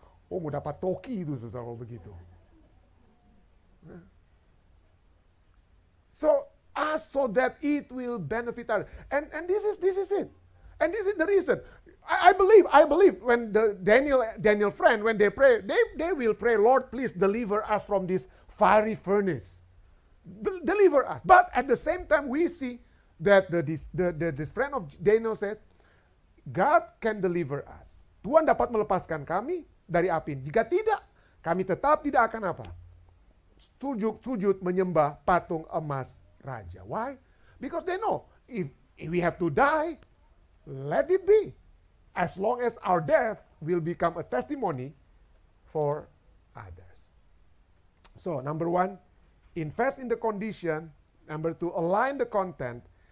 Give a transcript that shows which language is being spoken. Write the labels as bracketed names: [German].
[Indonesian] Oh mau dapat toki itu susah kalau begitu. [English] So ask so that it will benefit others. And this is it. And this is the reason. I believe when the Daniel friend, when they pray, they will pray, Lord, please deliver us from this fiery furnace. Deliver us. But at the same time, we see that this friend of Daniel says, God can deliver us. [Indonesian] Tuhan dapat melepaskan kami dari api. Jika tidak, kami tetap tidak akan apa? Sujud menyembah patung emas raja. [English] Why? Because they know, if we have to die, let it be. As long as our death will become a testimony for others. So, number one, invest in the condition. Number two, align the content.